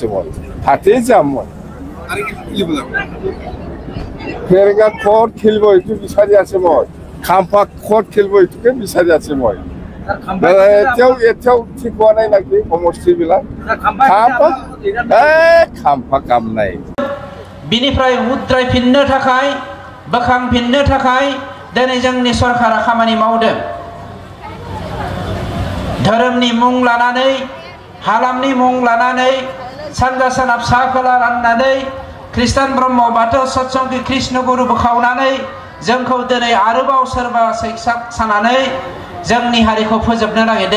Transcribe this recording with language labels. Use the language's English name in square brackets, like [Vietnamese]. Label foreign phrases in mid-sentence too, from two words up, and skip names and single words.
[Assamese] মই তাতেই যাম। মই ফেৰেংগা ক'ত খেলিব এইটো বিচাৰি আছো। মই খাম্পা ক'ত খেলিব এইটোকে বিচাৰি আছো। মই এতিয়াও ঠিক হোৱা নাই নাকি সমষ্টিবিলাক? খাম্পা কাম নাই। [Bodo] बिनिफ्राय उद्रायफिननो थाखाय, बोखांफिननो थाखाय दिनै जोंनि सरकारा खामानि मावदों। धोरोमनि मुं लानानै, हालामनि मुं लानानै, सानजा सोनाब सा खोला राननानै, ख्रिस्टान ब्रह्म बाथौ सतसंगी कृष्ण गुरु बोखावनानै जोंखौ दिनै आरोबाव सोरबा सैक्साक सानानै जोंनि हारिखौ फोजोबनो नागिरदों।